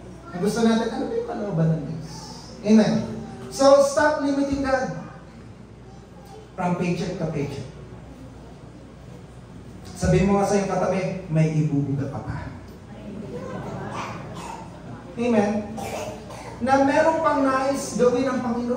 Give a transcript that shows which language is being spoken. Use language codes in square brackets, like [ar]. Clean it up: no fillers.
[tl] Ang gusto natin, ano ba yung kalooban ng Diyos? Amen. [en] So, stop limiting God from paycheck to paycheck. [tl] Sabihin mo nga sa iyong katabi, may ibubuga ka pa. Amen. Na meron pang nais gawin ng Panginoon.